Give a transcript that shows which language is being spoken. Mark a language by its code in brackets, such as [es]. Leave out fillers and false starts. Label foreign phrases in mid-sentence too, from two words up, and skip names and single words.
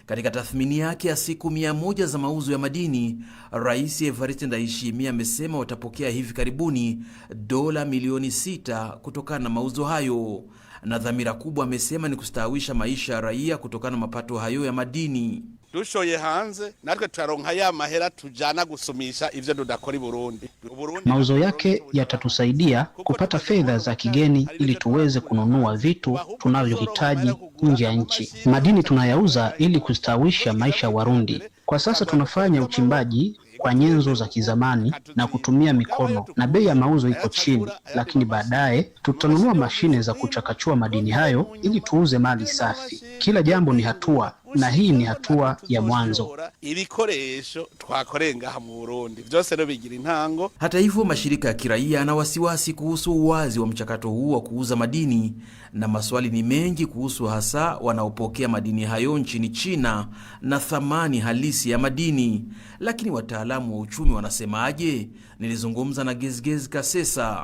[sw] Katika tathmini yake ya siku 100 za mauzo ya madini, Rais Evariste Ndayishimiye amesema watapokea hivi karibuni dola milioni 6 kutokana na mauzo hayo. Na dhamira kubwa amesema ni kustawisha maisha ya raia kutokana na mapato hayo ya madini. [rn] Dushoye hanze natwe turaronka ya mahera tujana gusumisha ivyo dudakora Burundi. [sw] Mauzo yake yatatusaidia kupata fedha za kigeni ili tuweze kununua vitu tunavyohitaji nje ya nchi. Madini tunayauza ili kustawisha maisha ya Warundi. Kwa sasa tunafanya uchimbaji kwa nyenzo za kizamani na kutumia mikono, na bei ya mauzo iko chini, lakini baadaye tutanunua mashine za kuchakachua madini hayo ili tuuze mali safi. Kila jambo ni hatua, na hii ni hatua ya mwanzo. [rn] Ibikoresho twakorenga mu Burundi byose no bigira intango. [sw] Hata hivyo, mashirika ya kiraia yana wasiwasi kuhusu uwazi wa mchakato huu wa kuuza madini, na maswali ni mengi kuhusu hasa wanaopokea madini hayo nchini China na thamani halisi ya madini. Lakini wataalamu wa uchumi wanasemaje? Nilizungumza na Gezgez Kasesa.